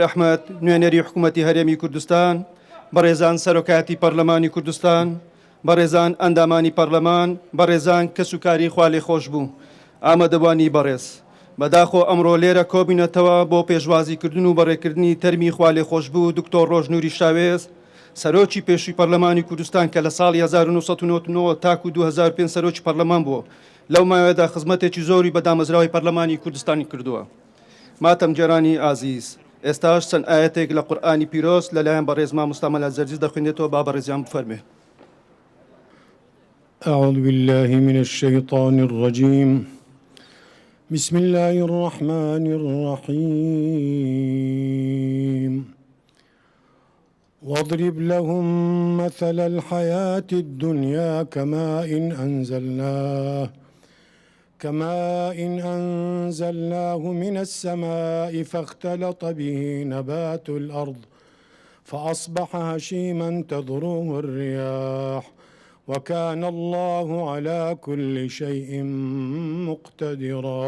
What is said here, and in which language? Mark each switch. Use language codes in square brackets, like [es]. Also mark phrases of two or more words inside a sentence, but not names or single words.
[ckb] ئەحمەد نوێنەری حکوومەتی هەرێمی کوردستان، بەڕێزان سەرۆکایەتی پەرلەمانی کوردستان، بەڕێزان ئەندامانی پەرلەمان، بەڕێزان کەس و کاری خوا لێ خۆش بوو، ئامادەبوانی بەڕێز بەداخۆ ئەمڕۆ لێرە کۆبینەتەوە بۆ پێشوازیکردن و بەڕێکردنی تەرمی خوا لێ خۆش بوو دکتۆر ڕۆژنووری شاوێز سەرۆکی پێشووی پەرلەمانی کوردستان کە لە ساڵی 1999 تاکو 2005 سەرۆکی پەرلەمان بووە. لەو ماوەیەدا خزمەتێکی زۆری بە دامەزراوی پەرلەمانی کوردستانی کردووە. ماتەم جێرانی ئازیز، ئێستاش چەند ئاەتێک لە قورئانی پیرۆز لەلایەن بەڕێز مامۆستا مەلا زەرجیز دەخوێنێتەوە، با بەڕێزیان بفەرمێ. [ar] أعوذ بالله من الشيطان الرجيم. بسم الله الرحمن الرحيم. واضرب لهم مثل الحياة الدنيا كماء أنزلناه من السماء فاختلط به نبات الأرض فأصبح هشيما تذروه الرياح وكان الله على كل شيء مقتدرا.